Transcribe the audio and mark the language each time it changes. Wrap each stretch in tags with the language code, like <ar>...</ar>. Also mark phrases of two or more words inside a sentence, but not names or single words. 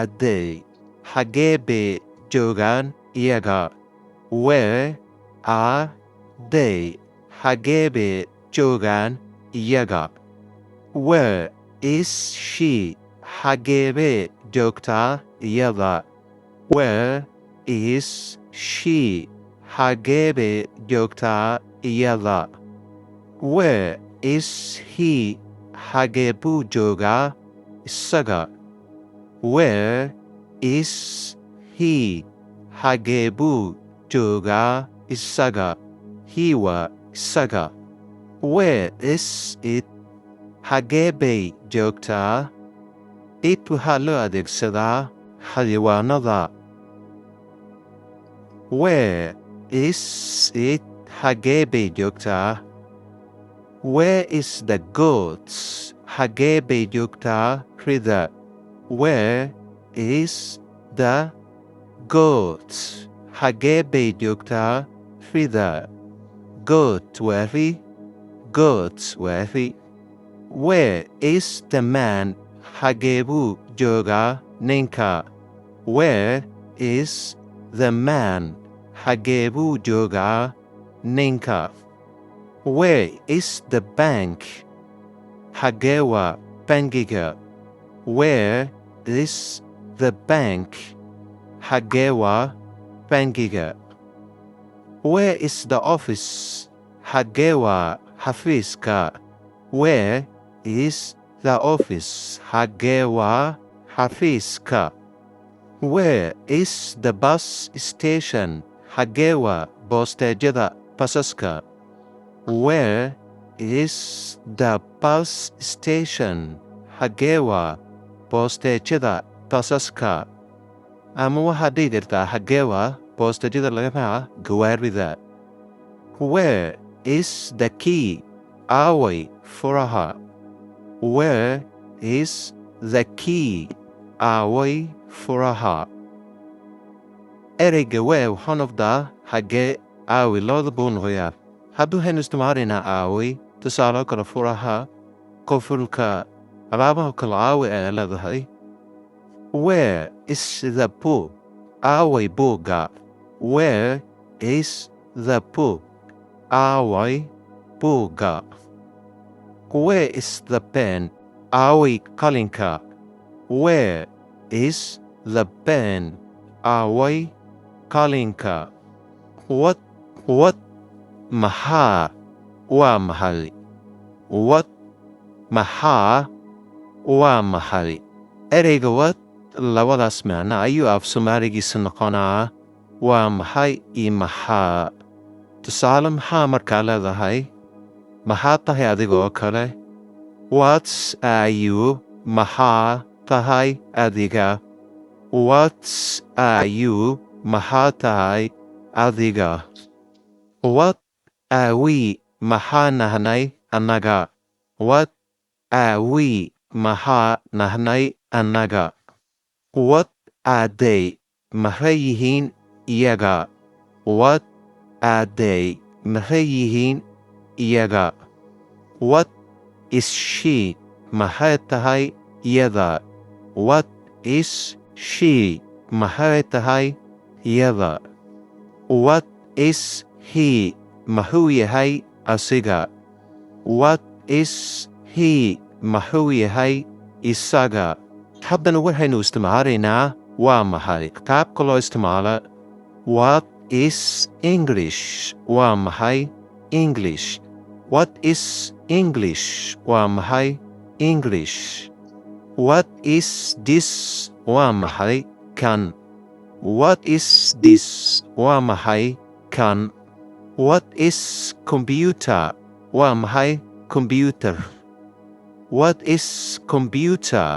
<so>they xaggee bay joogaan iyaga</so> <en>where are they</en> <so>xaggee bay joogaan iyaga where</so> <en>is she</en> <so>xaggee bay joogtaa iyada</so> <en>where is she</en> <so>xaggee bay joogtaa iyada</so> <en>where is he</en> <so>xaggee buu joogaa isaga</so> <en>where is he</en> <so>xaggee buu joogaa isaga he waa isaga</so> <en>where is it</en> <so>xaggee bay joogtaa it waxaa loo adeegsadaa xayawaanada</so> <en>where is it</en> <so>xaggee bay joogtaa</so> <en>where is the goats</en> <so>xaggee bay joogtaa rida</so> <en>where is the goats</en> <so>xaggee bay joogtaa rida goat waa ri goats waa ri</so> <en>where is the man</en> <so>xaggee buu joogaa ninka</so> <en>where is the man</en> <so>xaggee buu joogaa ninka</so> <en>where is the bank xaggee</en> <so>waa bangiga</so> <en>where is the bank</en> <so>xaggee waa bangiga</so> <en>where is the office</en> <so>xaggee waa</so> <en>xafiiska where is the office</en> <so>xaggee waa xafiiska</so> <en>where is the bus</en> <so>station xaggee waa boosteejyada basaska</so> <en>where is the bus station</en> <so>xaggee waa boosteejyada basaska ama waxaad dhihi kartaa xaggee waa boosteejyada laga raaca gawaarida</so> <en>where is the key</en> <so>aaway furaha</so> <en>where is the key</en> <so>aaway furaha ereyga where waxaa noqdaa xaggee aaway labada buu noqoyaa hadda waxaynu isticmaalaynaa aaway tusaale kale furaha qofulka alaabaha kale aaway ayaa leedahay</so> <en>where is the book</en> <so>aaway buugga</so> <en>where is the book</en> <so>aaway buugga</so> <en>where is the</en> <so>pen aaway qalinka</so> <en>where is the pen</en> <so>aaway qalinka what maxaa waa maxay what maxaa waa maxay ereyga what labadaas macno ayuu af Soomaaligiisa noqonaa waa maxay iyo maxaa tusaale maxaa markaa leedahay maxaa tahay adigoo kale</so> <en>what are you</en> <so>maxaa tahay adiga</so> <en>what are you</en> <so>maxaa tahay adiga</so> <en>what are we</en> <so>maxaa nahnay annaga</so> <en>what are we</en> <so>maxaa nahnay annaga</so> <en>what are</en> <so>they maxay yihiin iyaga</so> <en>what are they</en> <so>maxay yihiin iyaga</so> <en>what is</en> <so>she maxay tahay iyada</so> <en>what is she</en> <so>maxay tahay iyada</so> <en>what is he</en> <so>maxuu yahay asiga</so> <en>what is he</en> <so>maxuu yahay isaga haddana waxaynu isticmaalaynaa waa maxay qaabka loo isticmaala</so> <en>what is English</en> <so>waa maxay English.</so> <en>What is English?</en> <so>Waa maxay English?</so> <en>What is this?</en> <so>Waa maxay kan?</so> <en>What is this?</en> <so>Waa maxay kan?</so> <en>What is computer?</en> <so>Waa maxay computer?</so> <en>What is computer?</en>